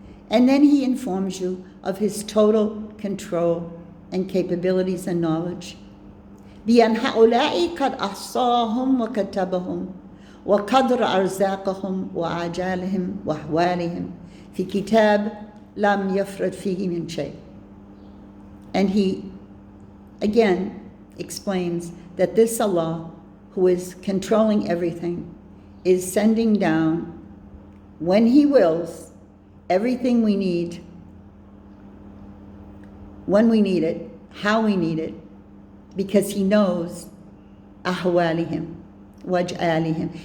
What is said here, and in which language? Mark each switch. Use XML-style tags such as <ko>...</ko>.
<en>And then he informs you of his total control and capabilities and knowledge.</en> <ar>بأن هؤلاء قد أحصاهم وكتبهم وقدر أرزاقهم وآجالهم وأحوالهم في كتاب لم يفرط فيه من شيء.</ar> <en>And he again explains that this Allah, who is controlling everything, is sending down, when he wills, everything we need, when we need it, how we need it, because he knows</en> <ar>ahwalihim, waj'alihim.</ar>